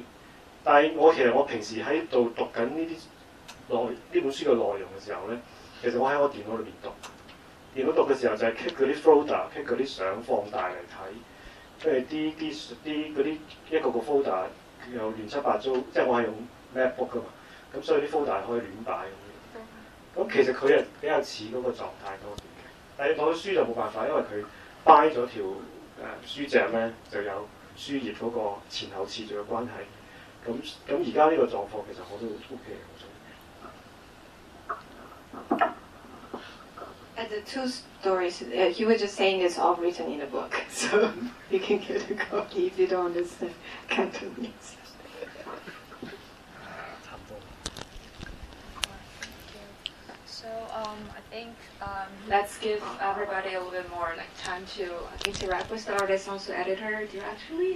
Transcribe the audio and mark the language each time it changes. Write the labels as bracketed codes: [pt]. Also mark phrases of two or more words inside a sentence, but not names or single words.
[yue] 但係其實我平時喺度讀緊呢本書嘅內容嘅時候咧，其實我喺我電腦裏面讀。電腦讀嘅時候就係 click 嗰啲 folder，click 嗰啲相放大嚟睇， 即係啲嗰啲一個 folder 又亂七八糟，即係我係用 MacBook 噶嘛，咁所以啲 folder 可以亂擺咁。咁其實佢係比較似嗰個狀態多啲嘅，但係攞書就冇辦法，因為佢掰咗條書脊咧，就有書頁嗰個前後次序嘅關係。咁而家呢個狀況其實我都 OK 嘅，我中意。 [en] And the two stories, he was just saying it's all written in a book, so you can get a copy if you don't understand Cantonese. So I think let's give everybody a little bit more time to interact with the artist, also editor directly.